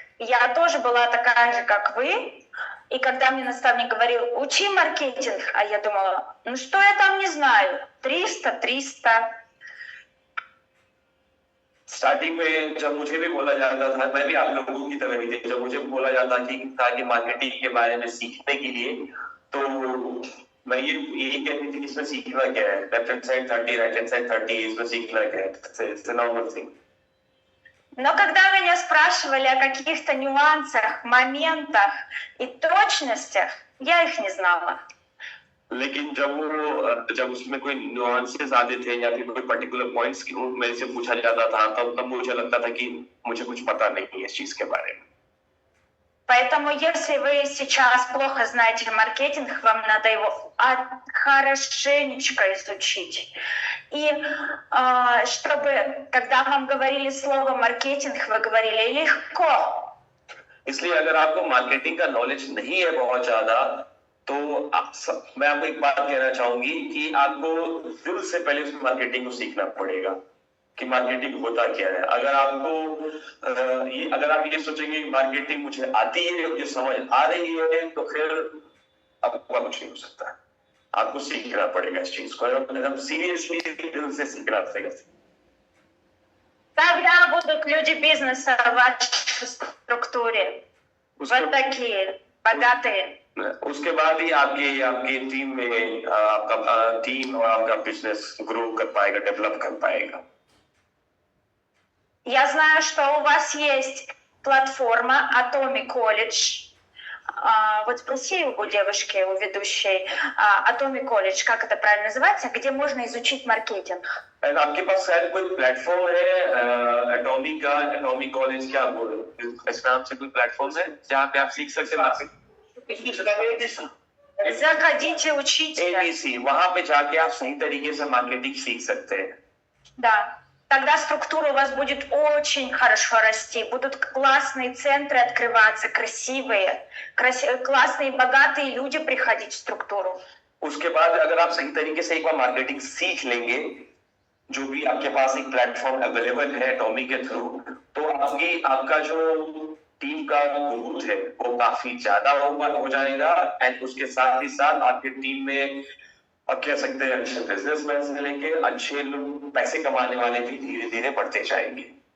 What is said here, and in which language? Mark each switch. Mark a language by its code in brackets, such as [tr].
[ru] Я тоже была такая же, как вы. И когда мне наставник говорил, учи маркетинг, а я думала, ну что я там не знаю, 300. [hi] Starting में जब मुझे भी बोला जाता था, मैं भी आप लोगों की तरह ही थी, जब मुझे बोला जाता कि मार्केटिंग के बारे में सीखने के लिए, तो मैं यही कहती थी कि इसमें सीखना क्या है, left hand side 30, right hand side 30, इसमें सीखना क्या है, [en] it's a normal thing. [ru] Но когда меня спрашивали о каких-то нюансах, моментах и точностях, я их не знала. [hi] लेकिन जब उसमें कोई नुआंसेस आते थे या फिर कोई पर्टिकुलर पॉइंट्स मेरे से पूछा जाता था, तब मुझे लगता था कि मुझे कुछ पता नहीं है इस चीज के बारे में. [ru] Поэтому, если вы сейчас плохо знаете маркетинг, вам надо его хорошенечко изучить. И чтобы, когда вам говорили слово маркетинг, вы говорили легко. [hi] इसलिए अगर आपको मार्केटिंग का नॉलेज नहीं है बहुत ज्यादा, तो मैं आपको एक बात कहना चाहूंगी कि आपको दिल से पहले उस मार्केटिंग को सीखना पड़ेगा कि मार्केटिंग होता क्या है. अगर आप ये सोचेंगे कि मार्केटिंग मुझे आती है, मुझे समझ आ रही है, तो फिर आपका कुछ नहीं हो सकता. आपको सीखना पड़ेगा इस चीज को, एकदम सीरियसली दिल से सीखना पड़ेगा. [ru] Тогда будут люди бизнеса в вашей структуре. Вот такие богатые. [hi] उसके बाद ही आपकी टीम में आपका टीम और आपका बिजनेस ग्रो कर पाएगा, डेवलप कर पाएगा. [ru] Я знаю, что у вас есть платформа Atomic College. Вот спроси у девушки, у ведущей, Atomic College, как это правильно называется, где можно изучить маркетинг. [hi] And आपके पास शायद कोई प्लेटफॉर्म है एटॉमिक का, एटॉमिक कॉलेज क्या इस नाम से कोई प्लेटफॉर्म है जहाँ पे आप सीख सकते हैं? [ru] Заходите, учите. [hi] ABC, वहाँ पे जाके आप सही तरीके से मार्केटिंग सीख सकते हैं. [ru] Да. Тогда структура у вас будет очень хорошо расти. Будут классные центры открываться, красивые, классные, богатые люди приходить в структуру. [hi] उसके बाद अगर आप सही तरीके से एक बार मार्केटिंग सीख लेंगे, जो भी आपके पास एक प्लेटफॉर्म अवेलेबल है टॉमी के थ्रू, तो आपका जो टीम का ग्रोथ है वो काफी ज्यादा हो जाएगा. एंड उसके साथ ही साथ आपकी टीम में अब कह सकते हैं अच्छे बिजनेसमैन से लेके अच्छे लोग पैसे कमाने वाले भी धीरे धीरे बढ़ते जाएंगे.